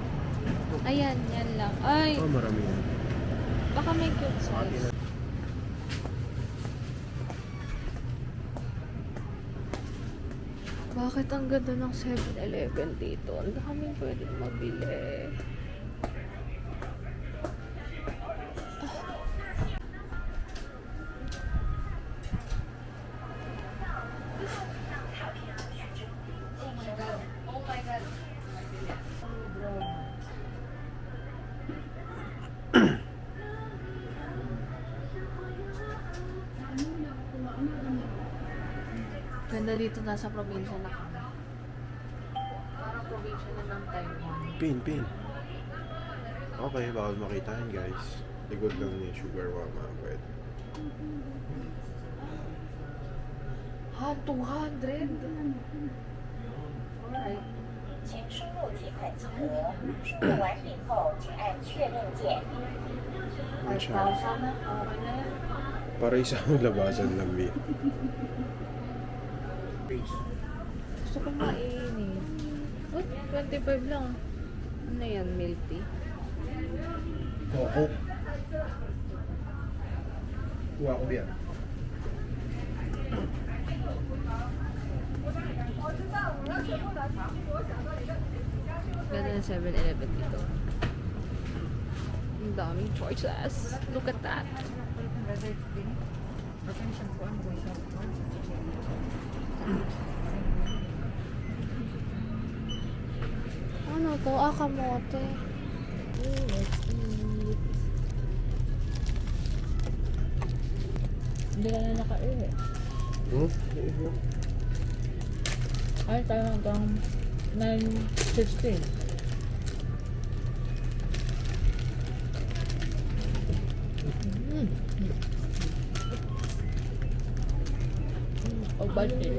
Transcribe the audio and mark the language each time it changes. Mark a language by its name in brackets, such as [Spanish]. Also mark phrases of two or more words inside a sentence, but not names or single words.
[Filipino] Ayan, yan lang. Ay, Oh, marami yan. baka may cute size. Bakit ang ganda ng 7-Eleven dito? Ang daming pwedeng mabili. [English] Oh my God. Oh my God. [Filipino] Ganda dito, nasa probinsya na kami. Parang probinsya na ng Taiwan. Pin. Okay, bawal makita yan, guys. Likod lang ni Sugar Mama. Pwede. Ha, 200? [English] Alright. [Chinese] 请输入提款金额，输入完毕后，请按确认键。 [Filipino] Ano siya? 5,000 na, okay na yan. Para isang labasan lang, Mi. Gusto ko mainit. Oh, 25 lang. Ano yan, milk tea? Coco. Kuha ko yan. Ganda ng 7-Eleven dito. Ang daming choices. [English] Look at that. [Filipino] Ano to? Akamote. [English] Let's eat. [Filipino] Hindi ka na naka-eat. Ay, tayo hanggang 9:16. Ovaltine.